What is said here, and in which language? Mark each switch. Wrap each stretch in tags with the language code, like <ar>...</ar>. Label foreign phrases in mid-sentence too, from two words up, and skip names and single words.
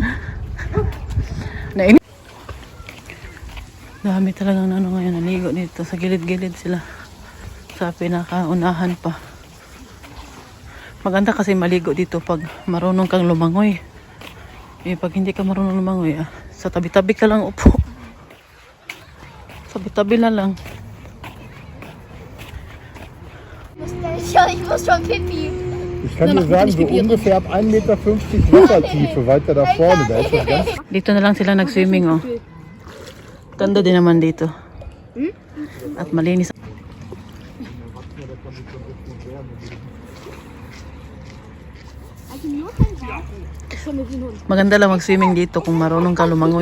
<tl>Dami talagang ngayon naligo dito. Sa gilid-gilid sila. Sa pinakaunahan pa. Maganda kasi maligo dito pag marunong kang lumangoy. Pag hindi ka marunong lumangoy, sa tabi-tabi ka lang upo. Tabi na lang.</tl> <de>Ich muss schon pipi. Ich kann dir sagen, so ungefähr ab 1,50 Meter Wassertiefe weiter da vorne. Da ist das ganz</de> <tl>Dito na lang sila nag-swimming, oh. Ganda din naman dito. At malinis. Maganda lang mag-swimming dito kung marunong ka lumangoy.</tl>